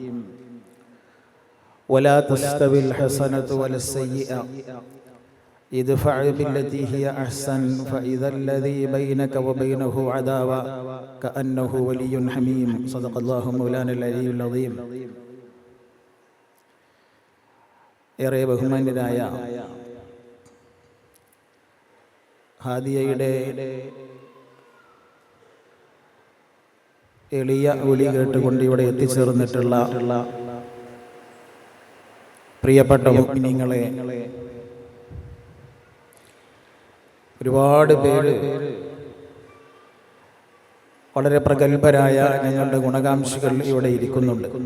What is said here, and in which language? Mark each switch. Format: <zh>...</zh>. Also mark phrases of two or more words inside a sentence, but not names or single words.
<ar>ولا تستوي الحسنة ولا السيئة ادفع بالتي هي أحسن فإذا الذي بينك وبينه عداوة كأنه ولي حميم صدق الله مولانا العلي العظيم.</ar> <ml>ഏറെ ബഹുമാന്യരായ ഹാദിയയുടെ എളിയ വിളി കേട്ടുകൊണ്ട് ഇവിടെ എത്തിച്ചേർന്നിട്ടുള്ള പ്രിയപ്പെട്ട മുഅ്മിനീങ്ങളെ, ഒരുപാട് പേര് വളരെ പ്രഗത്ഭരായ ഞങ്ങളുടെ ഗുണകാംക്ഷികൾ ഇവിടെ ഇരിക്കുന്നുണ്ട്.</ml>